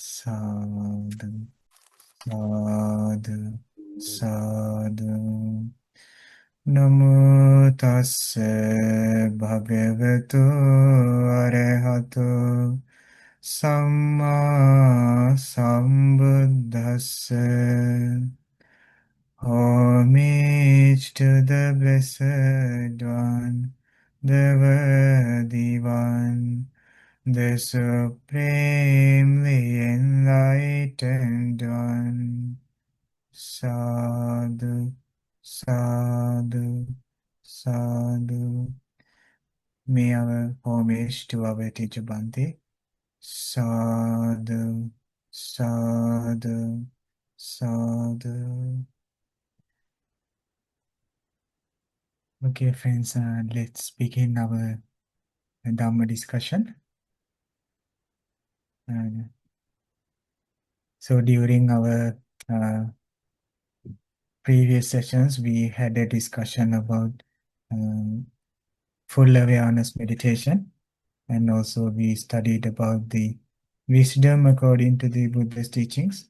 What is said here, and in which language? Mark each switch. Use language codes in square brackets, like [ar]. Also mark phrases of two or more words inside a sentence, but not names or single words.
[pi] sadhu, sadhu, sadhu. Namo tassa bhagavato arahato samma sambuddhassa. [en] Homage to the Blessed One, the Worthy One, the Supremely Enlightened One. [pi] Sadhu, sadhu, sadhu. [en] May our homage to our teacher Bhante. [pi] Sadhu, sadhu, sadhu. [en] Okay, friends, let's begin our Dhamma discussion. So during our previous sessions, we had a discussion about full awareness meditation, and also we studied about the wisdom according to the Buddha's teachings.